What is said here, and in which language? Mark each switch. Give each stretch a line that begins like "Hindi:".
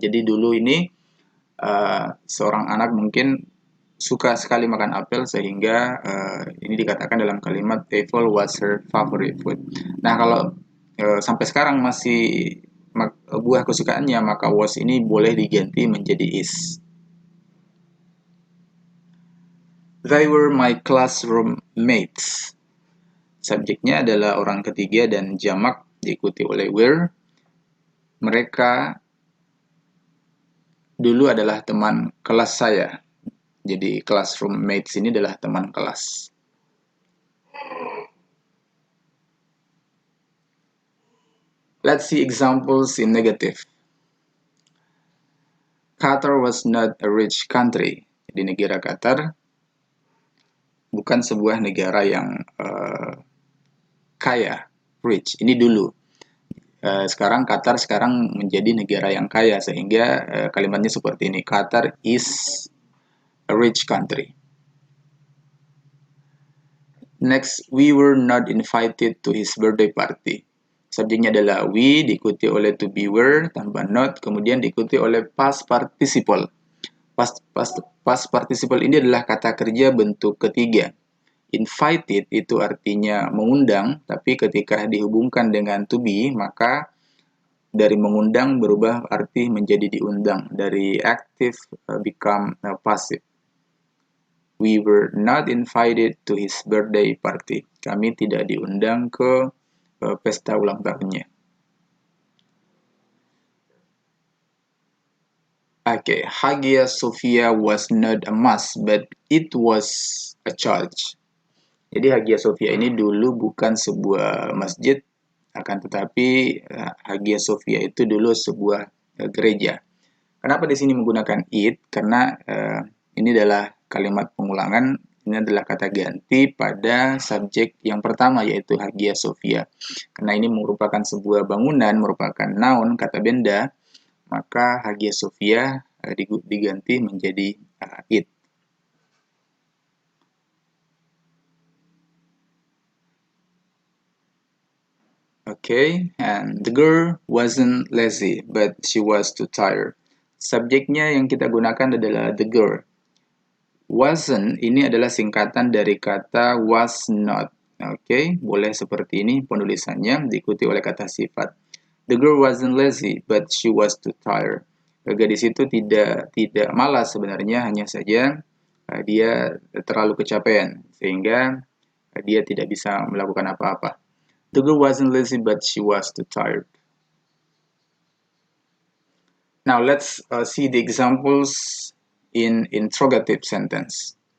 Indonesian: Jadi dulu ini seorang anak mungkin suka sekali makan apel sehingga ini dikatakan dalam kalimat apple was her favorite fruit. Nah, kalau sampai sekarang masih buah kesukaannya, maka was ini boleh diganti menjadi is.
English: They were my classroom mates.
Indonesian: Subjeknya adalah orang ketiga dan jamak diikuti oleh were. Mereka dulu adalah teman kelas saya. Jadi classroom mates ini adalah teman kelas.
English: Let's see examples in negative. Qatar was not a rich country.
Indonesian: Jadi negara Qatar bukan sebuah negara yang kaya, rich. Ini dulu. Sekarang Qatar sekarang menjadi negara yang kaya sehingga kalimatnya seperti ini.
English: Qatar is a rich country. Next, we were not invited to his birthday party.
Indonesian: Subjeknya adalah we, diikuti oleh to be were, tambah not, kemudian diikuti oleh past participle. Past participle ini adalah kata kerja bentuk ketiga. Invited itu artinya mengundang, tapi ketika dihubungkan dengan to be, maka dari mengundang berubah arti menjadi diundang.
English: Dari active become passive. We were not invited to his birthday party.
Indonesian: Kami tidak diundang ke pesta ulang tahunnya.
English: Okay, Hagia Sophia was not a mosque, but it was a church.
Indonesian: Jadi Hagia Sophia ini dulu bukan sebuah masjid, akan tetapi Hagia Sophia itu dulu sebuah gereja. Kenapa di sini menggunakan it? Karena ini adalah kalimat pengulangan, ini adalah kata ganti pada subjek yang pertama yaitu Hagia Sophia. Karena ini merupakan sebuah bangunan, merupakan noun, kata benda, maka Hagia Sophia diganti menjadi it.
English: Okay, and the girl wasn't lazy, but she was too tired.
Indonesian: Subjeknya yang kita gunakan adalah the girl. Wasn't ini adalah singkatan dari kata was not. Okay, boleh seperti ini penulisannya diikuti oleh kata sifat.
English: The girl wasn't lazy, but she was too tired.
Indonesian: Gadis itu tidak malas sebenarnya, hanya saja dia terlalu kecapean sehingga dia tidak bisa melakukan apa-apa.
English: The girl wasn't lazy, but she was too tired. Now let's see the examples in interrogative sentence.